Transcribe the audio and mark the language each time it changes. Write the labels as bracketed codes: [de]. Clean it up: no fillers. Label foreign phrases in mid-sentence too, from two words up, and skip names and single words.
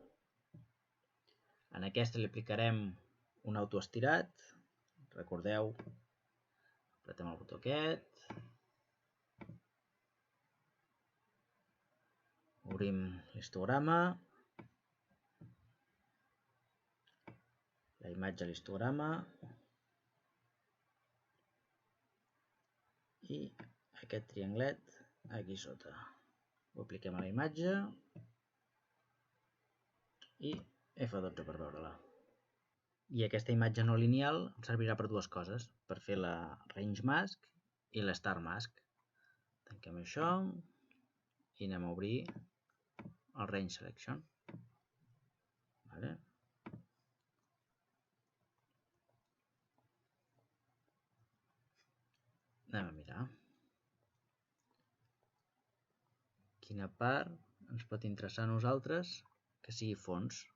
[ca] en aquesta li aplicarem un autoestirat, recordeu, apretem el botó aquest, obrim l'histograma, la imatge a l'histograma i aquest trianglet aquí sota. Ho apliquem a la imatge i F12 per veure-la. I aquesta imatge no lineal em servirà per dues coses, per fer la [en] range mask [ca] i la [en] star mask. [ca] Tanquem això i anem a obrir el [en] range selection. [ca] Vale. Anem a mirar quina part ens pot interessar a nosaltres que sigui fons.